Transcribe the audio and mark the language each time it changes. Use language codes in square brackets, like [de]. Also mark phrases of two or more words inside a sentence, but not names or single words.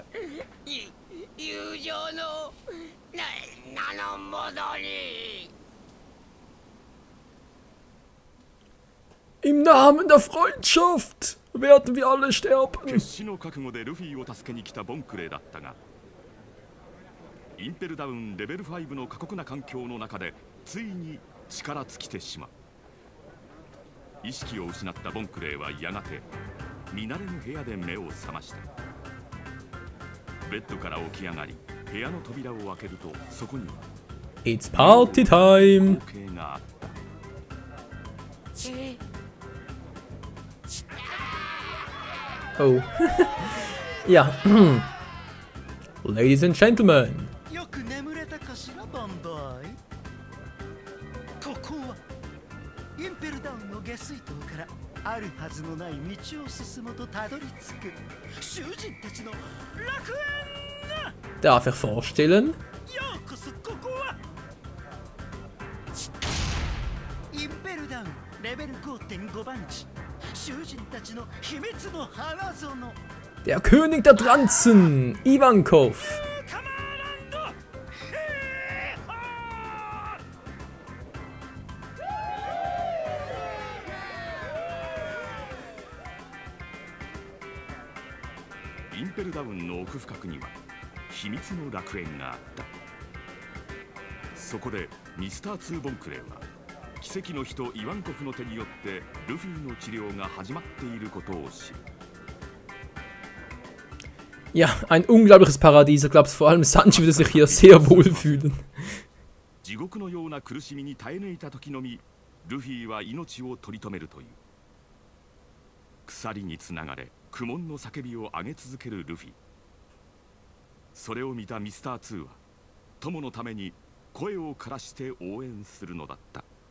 [ja] 友情の名のもとに。 [de] Im Namen der Freundschaft werden wir alle sterben. [ja] 決死の覚悟でルフィを助けに来たボンクレーだったが、インペルダウンレベル5の過酷な環境の中でついに力尽きてしまう。意識を失ったボンクレーはやがて見慣れぬ部屋で目を覚ました。ベッドから起き上がり部屋の扉を開けるとそこに [en] It's party time! [ja] 光景があった。 [de] Oh. Ja. [en] Ladies and Gentlemen. [ja] よく眠れたかしら、ボンボーイ。ここはインペルダウンの下水塔からあるはずのない道を進むとたどり着く囚人たちの楽園。 [de] Darf ich vorstellen? [ja] ようこそここはインペルダウンレベル 5.5 番地。 [de] Der König der Tranzen, Ivankov. [ja] インペルダウンの奥深くには秘密の楽園があった。そこでミスター2ボンクレーは奇跡の人イワンコフの手によってルフィの治療が始まっていることを知る。 [de] Ja, ein unglaubliches Paradies. Ich glaube, vor allem Sanji würde sich hier sehr wohl fühlen. [ja] 地獄のような苦しみに耐え抜いた時のみルフィは命を取り留めるという。鎖につながれ苦悶の叫びを上げ続けるルフィ。それを見たミスター2は友のために声を枯らして応援するのだった。